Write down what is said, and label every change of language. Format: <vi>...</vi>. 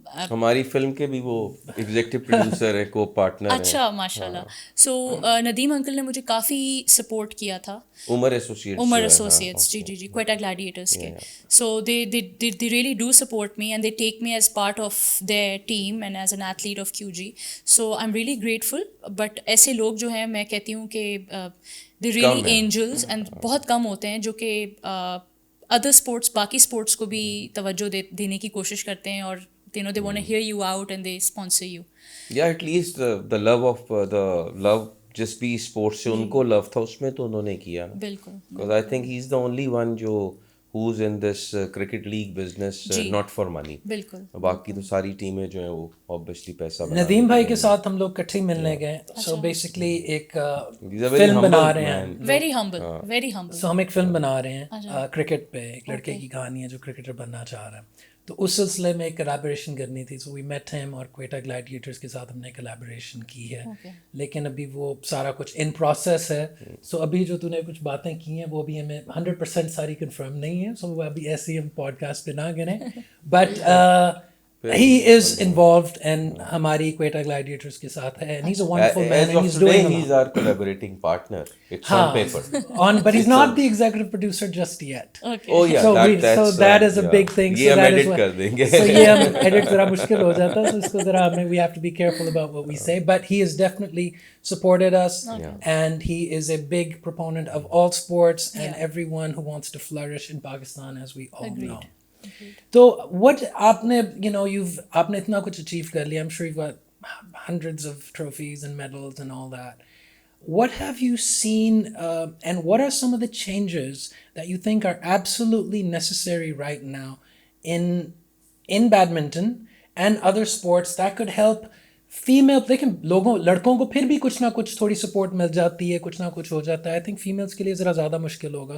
<ur>ہماری فلم کے بھی وہ ایگزیکٹو پروڈیوسر ہے، کو پارٹنر ہیں. اچھا ماشاء اللہ. سو ندیم انکل نے مجھے کافی سپورٹ کیا تھا. عمر ایسوسیٹس جی کوئٹہ گلیڈیٹرز کے.</ur> <en>So they really do support me and they take me as part of their team and as an athlete of Q G. So I am really grateful.</en> <ur>But ایسے لوگ جو ہیں میں کہتی ہوں کہ</ur> <en>they really angels</en> <ur>اینڈ بہت کم ہوتے ہیں جو کہ ادر اسپورٹس باقی اسپورٹس کو بھی توجہ دینے کی کوشش کرتے ہیں اور</ur> <en>they want to hear you out and they sponsor you. Yeah, at least the love</en> <ur>of the love جس بھی اسپورٹس سے ان کو لو تھا اس میں تو انہوں نے کیا نا. بالکل.</ur> <en>Because I think he is the only one جو who's in this cricket league business not for money.</en> <ur>بالکل. باقی تو ساری ٹیمیں جو ہیں وہ obviously پیسہ ندیم بھائی کے ساتھ ہم لوگ کٹھے ملنے گئے. سو بیسکلی ایک فلم بنا رہے ہیں. Very humble. سو ہم ایک فلم بنا رہے ہیں کرکٹ پہ. ایک لڑکے کی کہانی ہے جو کرکٹر بننا چاہ رہا ہے. تو اس سلسلے میں ایک کلیبوریشن کرنی تھی.</ur> <en>so we met him</en> <ur>اور کوئٹہ گلیڈیٹرز کے ساتھ ہم نے کلیبوریشن کی ہے. لیکن ابھی وہ سارا کچھ ان پروسیس ہے. سو ابھی جو تو نے کچھ باتیں کی ہیں وہ ابھی ہمیں 100% ساری کنفرم نہیں ہے. سو وہ ابھی ایسے ہی ہم پوڈ کاسٹ پہ نہ گریں. But</ur> <en>he is involved</en> <ur>and ہماری کوئٹہ گلیڈیٹرز کے ساتھ ہے.</ur> <en>And he's a wonderful man and he's doing a lot. He's our collaborating partner. It's on paper. But he's not the executive producer just yet. Okay. Oh yeah, so that is a big thing.</en> <ur>یہ ہم edit کر دیں گے. So یہ ہم edit ذرا مشکل ہو جاتا ہے. So اس کو ذرا ہمیں</ur> <en>we have to be careful about what we say. But he has definitely supported us and he is a big proponent of all sports and everyone who wants to flourish in Pakistan as we all know. تو what</en> <ur>آپ نے آپ نے اتنا کچھ achieve کر لیا.</ur> <en>I'm sure you've got hundreds of trophies and medals and all that. What have you seen and what are some of the changes that you think are absolutely necessary right now in badminton and other sports that could help female?</en> <ur>لیکن لڑکوں کو پھر بھی کچھ نہ کچھ تھوڑی support مل جاتی ہے, کچھ نہ کچھ ہو جاتا ہے. آئی تھنک فیمیلس کے لیے ذرا زیادہ مشکل ہوگا.</ur>